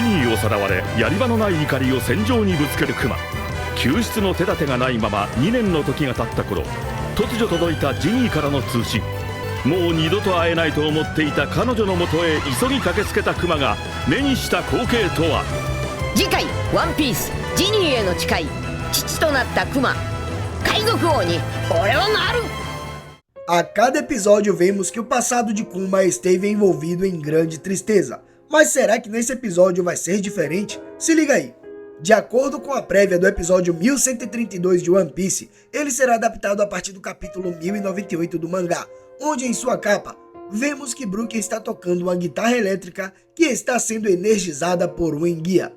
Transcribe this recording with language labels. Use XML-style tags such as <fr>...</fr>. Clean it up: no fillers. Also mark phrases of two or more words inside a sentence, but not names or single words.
<ja>をさらわれ、やり場のない怒りを戦場にぶつけるクマ。救出の手立てがないまま2年の時が経った頃、突如届いたジニーからの通信。もう二度と会えないと思っていた彼女のもとへ急ぎ駆けつけたクマが目にした光景とは。次回ワンピースジニーへの誓い、父となったクマ、海賊王に俺はなる。</ja> <pt>A cada episódio vemos que o passado de Kuma esteve envolvido em grande tristeza. Mas será que nesse episódio vai ser diferente? Se liga aí! De acordo com a prévia do episódio 1132 de One Piece, ele será adaptado a partir do capítulo 1098 do mangá, onde em sua capa, vemos que Brook está tocando uma guitarra elétrica que está sendo energizada por um enguia.</pt>